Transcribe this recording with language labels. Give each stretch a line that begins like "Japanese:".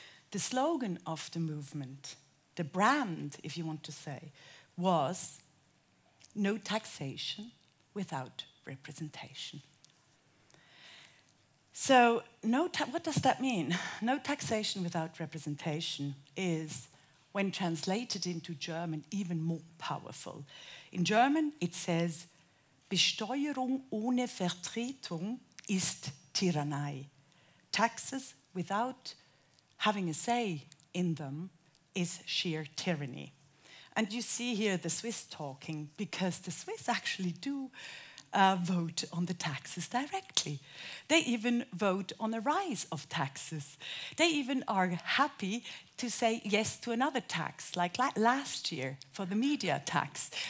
English: The slogan of the movement, the brand, if you want to say, was no taxation without representation. So what does that mean? No taxation without representation is, when translated into German, even more powerful. In German, it says,
German: Besteuerung ohne Vertretung ist Tyrannei.
English: Taxes without having a say in them is sheer tyranny. And you see here the Swiss talking, because the Swiss actually do vote on the taxes directly. They even vote on a rise of taxes. They even are happy to say yes to another tax, like last year for the media tax.